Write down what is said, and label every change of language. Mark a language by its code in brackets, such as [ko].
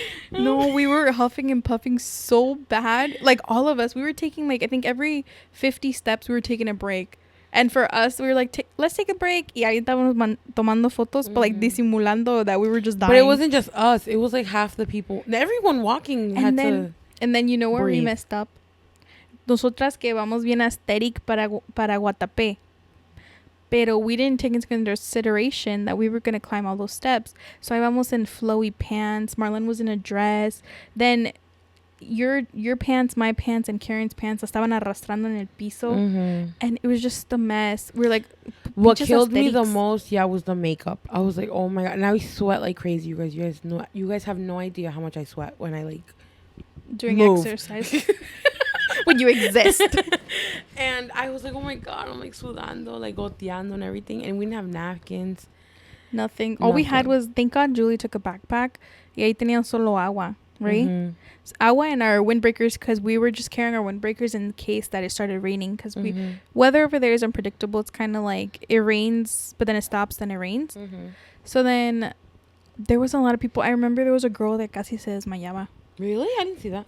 [en] No, we were huffing and puffing so bad. Like all of us, we were taking like, I think every 50 steps we were taking a break. And for us, we were like, let's take a break. [es] Y ahí estábamos tomando fotos, [en] but like [es] disimulando [en] that we were just dying. But it wasn't just us. It was like half the people. Everyone walking and then you know where breathe. We messed up? [es] Nosotras que vamos bien [en] aesthetic [es] para Guatapé. Pero [en] we didn't take into consideration that we were going to climb all those steps. So I [es] vamos [en] in flowy pants. Marlene was in a dress. Then your pants, my pants, and Karen's pants [es] estaban arrastrando en el piso. [en] And it was just a mess. We were like, what killed me the most, was the makeup. I was like, oh my God. And I sweat like crazy, you guys. You guys have no idea how much I sweat when I like doing move. Exercise. When you exist. And I was like, oh my God, I'm like [es] sudando, [en] like [es] goteando [en] and everything. And we didn't have napkins. Nothing. All we had was, thank God Julie took a backpack. [es] Y ahí tenían solo agua, [en] right? So [es] agua [en] and our windbreakers, because we were just carrying our windbreakers in case that it started raining. Because weather over there is unpredictable. It's kind of like it rains, but then it stops, then it rains. So then there was a lot of people. I remember there was a girl that [es] casi se desmayaba. [en] Really? I didn't see that.